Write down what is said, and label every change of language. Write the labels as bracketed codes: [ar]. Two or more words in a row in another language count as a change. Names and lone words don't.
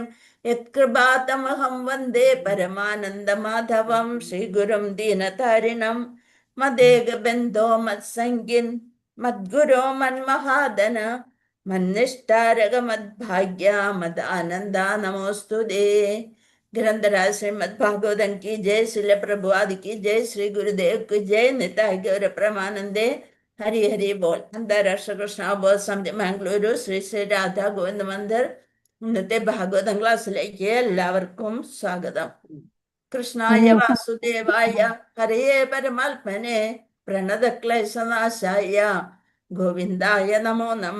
[sa] യത്കൃപാതമഹം വന്ദേ പരമാനന്ദമാധവം ശ്രീഗുരും ദീനതാരിണം. മദേകബന്ധോ മത്സംഗിൻ മദ്ഗുരോ മന്മഹാദന മന്നിഷ്ടാരക മദ്ഭാഗ്യ മദാനന്ദ നമോസ്തുതേ. [hi] ग्रंथराज श्रीमद भागवतम की जय, श्रील प्रभुपाद की जय, श्री गुरुदेव की जय, निताय गौर प्रमानंदे. हरि हरि बोल. [ml] അന്താരാഷ്ട്ര കൃഷ്ണ ബോധ സമിതി മാംഗ്ലൂരു ശ്രീ ശ്രീ രാധാ ഗോവിന്ദ മന്ദിർ ഇന്നത്തെ ഭാഗവതം ക്ലാസ്സിലേക്ക് എല്ലാവർക്കും സ്വാഗതം. [sa] കൃഷ്ണായ വാസുദേവായ ഹരേ പരമാത്മനെ പ്രണതക്ലേശനാശായ ഗോവിന്ദായ നമോ നമ.